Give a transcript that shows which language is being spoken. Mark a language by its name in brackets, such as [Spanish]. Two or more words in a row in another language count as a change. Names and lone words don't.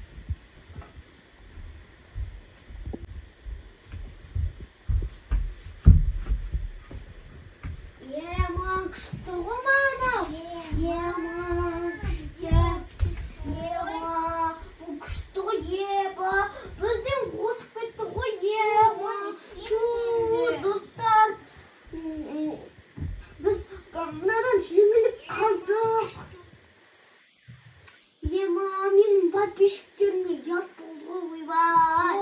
[English] Yeah, Max. Come on. Yeah, Max. Yes. Yeah, Max. [Kazakh] Еба. Бізден осып кетті ғой, еба. Достар. Біз мынадан жеңіліп қалдық. Ема, менің подписчиктеріне ұят болды, ойбай.